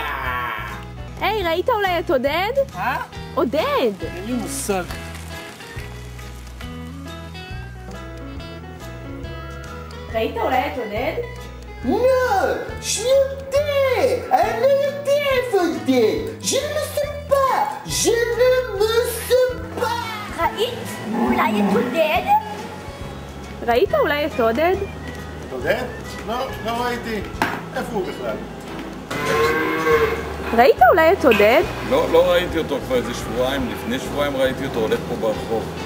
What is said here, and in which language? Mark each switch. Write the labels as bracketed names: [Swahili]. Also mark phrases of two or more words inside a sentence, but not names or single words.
[Hebrew] היי, ראית אולי את עודד? עודד! אין לי מושג. ראית אולי את עודד? לא, שנייה, אני לא יודע איפה עודד. [French] Je ne sais pas, je ne me sais pas. [Hebrew] ראית אולי את עודד? ראית אולי את עודד? עודד? לא ראיתי. איפה הוא בכלל? ראית אולי את עודד? לא ראיתי אותו כבר איזה שבועיים. לפני שבועיים ראיתי אותו הולך פה ברחוב.